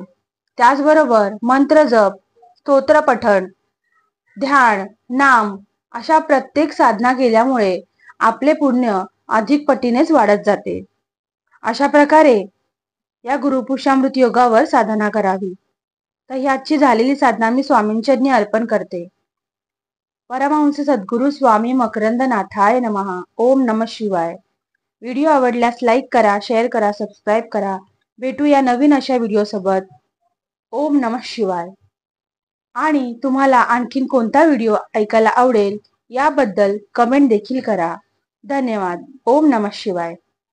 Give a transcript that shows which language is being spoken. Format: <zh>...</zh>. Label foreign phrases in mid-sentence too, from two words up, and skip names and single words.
<mr>त्याचबरोबर मंत्र जप, स्तोत्र पठण, ध्यान, नाम अशा प्रत्येक साधना केल्यामुळे आपले पुण्य अधिक पटीनेच वाढत जाते. अशा प्रकारे या गुरुपुष्यामृत योगावर साधना करावी. तर ही आजची झालेली साधना मी स्वामींचरणी अर्पण करते.</mr> <sa>परमहंस सद्गुरू स्वामी मकरंदनाथाय नमः. ओम नमः शिवाय.</sa> <mr>व्हिडिओ आवडल्यास लाईक करा, शेअर करा, सबस्क्राईब करा. भेटूया नवीन अशा व्हिडिओ सोबत.</mr> <sa>ओम नमः शिवाय.</sa> <mr>आणि तुम्हाला आणखीन कोणता व्हिडिओ ऐकायला आवडेल याबद्दल कमेंट देखील करा. धन्यवाद.</mr> <sa>ओम नमः शिवाय.</sa>